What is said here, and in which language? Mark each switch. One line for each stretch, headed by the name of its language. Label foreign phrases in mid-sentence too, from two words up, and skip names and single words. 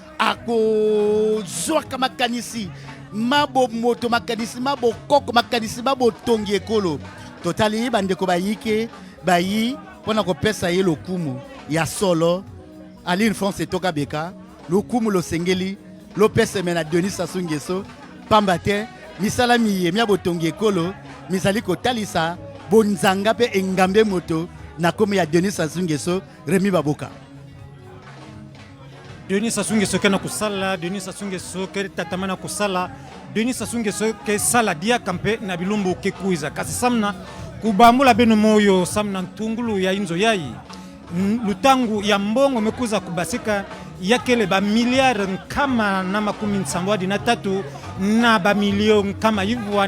Lingala: ako zwaka makanisi mabo moto makanisi mabo koko makanisi mabo tongi ekolo totali bandeko bayike bayi pona ko pesa ye lokumu ya solo Aline France toka beka lokumu lo sengeli lo pesa mena Denis Sassou Nguesso pamba te misala miye mya botongi ekolo misali ko talisa bonzanga pe engambe moto na komi ya Denis Sassou Nguesso Remi Baboka.
Kongo: Denis Sassou Nguesso kana kusala Denis Sassou Nguesso ke tatamana kusala Denis Sassou Nguesso ke sala dia kampe na bilumbu ke kuiza kasi samna kubambula beno moyo samna ntungulu ya inzo yayi lutangu ya mbongo mekuza kubasika yakele ba miliari kama na makumi nsambwadi na tatu na ba milioni kama hivyo